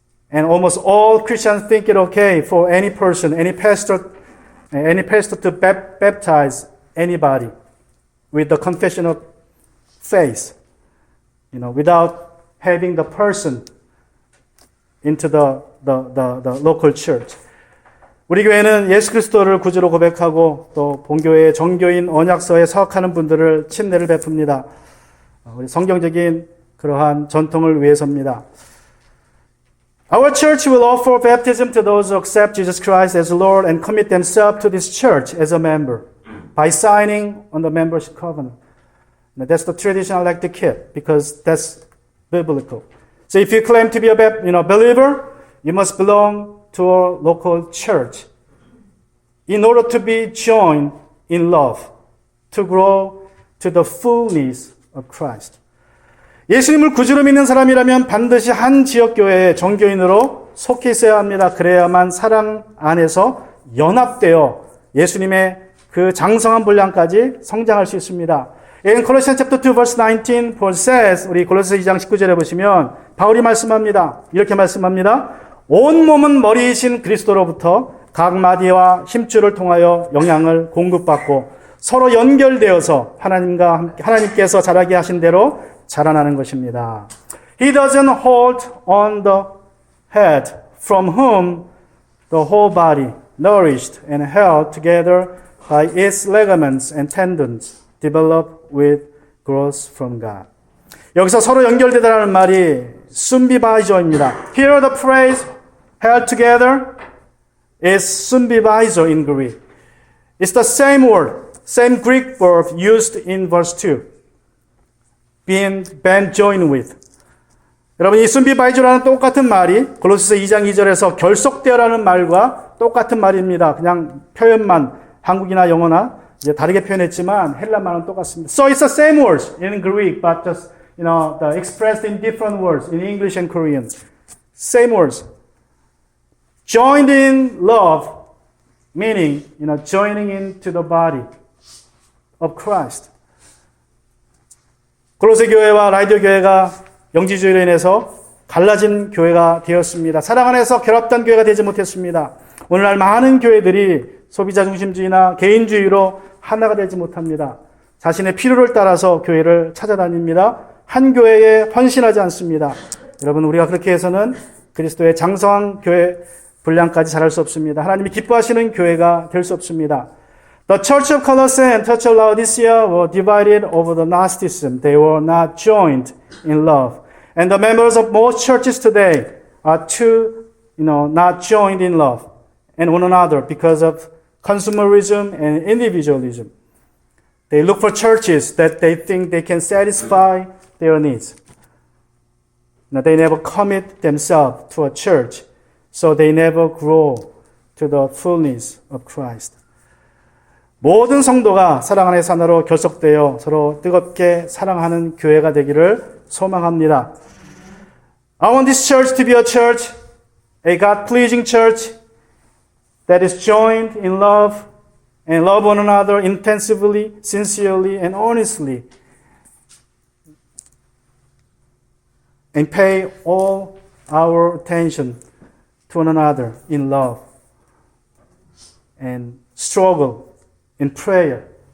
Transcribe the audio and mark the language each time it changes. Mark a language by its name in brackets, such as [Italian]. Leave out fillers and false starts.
[English] And almost all Christians think it okay for any person, any pastor any pastor to baptize anybody with the confession of faith, without having the person into the local church. [Korean] 우리 교회는 예수 그리스도를 구주로 고백하고 또 본교회의 정교인 언약서에 서학하는 분들을 친례를 베풉니다. 우리 성경적인 그러한 전통을 위해서입니다. [English] Our church will offer baptism to those who accept Jesus Christ as Lord and commit themselves to this church as a member by signing on the membership covenant. Now, that's the tradition I like to keep because that's biblical. So if you claim to be a believer, you must belong to a local church in order to be joined in love, to grow to the fullness of Christ. [Korean] 예수님을 구주로 믿는 사람이라면 반드시 한 지역교회의 정교인으로 속해 있어야 합니다. 그래야만 사랑 안에서 연합되어 예수님의 그 장성한 분량까지 성장할 수 있습니다. [English] In Colossians chapter 2 verse 19, Paul says, [Korean] 우리 골로새 2장 19절에 보시면 바울이 말씀합니다. 이렇게 말씀합니다. 온 몸은 머리이신 그리스도로부터 각 마디와 힘줄을 통하여 영향을 공급받고 서로 연결되어서 하나님께서 자라게 하신 대로 자라나는 것입니다. [English] He doesn't hold on the head from whom the whole body, nourished and held together by its ligaments and tendons, develop with growth from God. [Korean] 여기서 서로 연결되다라는 말이 순비바이저입니다. [English] Here the phrase held together is 순비바이저 in Greek. It's the same word, same Greek verb used in verse 2. being joined with. [Korean] 여러분 이 순비바이저라는 똑같은 말이 골로새서 2장 2절에서 결속되어라는 말과 똑같은 말입니다. 그냥 표현만 한국이나 영어나 이제 다르게 표현했지만 헬라말은 똑같습니다. [English] So it's the same words in Greek, but just expressed in different words in English and Korean. Same words. Joined in love, meaning joining into the body of Christ. [Korean] 골로새 교회와 라디오 교회가 영지주의로 인해서 갈라진 교회가 되었습니다. 사랑 안에서 결합된 교회가 되지 못했습니다. 오늘날 많은 교회들이 소비자 중심주의나 개인주의로 하나가 되지 못합니다. 자신의 필요를 따라서 교회를 찾아다닙니다. 한 교회에 헌신하지 않습니다. 여러분 우리가 그렇게 해서는 그리스도의 장성한 교회 분량까지 자랄 수 없습니다. 하나님이 기뻐하시는 교회가 될 수 없습니다. [English] The church of Colossae and church of Laodicea were divided over the Gnosticism. They were not joined in love. And the members of most churches today are not joined in love and one another because of consumerism and individualism. They look for churches that they think they can satisfy their needs. Now, they never commit themselves to a church, so they never grow to the fullness of Christ. [Korean] 모든 성도가 사랑 안에서 하나로 결속되어 서로 뜨겁게 사랑하는 교회가 되기를 소망합니다. [English] I want this church to be a church, a God-pleasing church that is joined in love and love one another intensively, sincerely, and honestly, and pay all our attention to one another in love and struggle in prayer.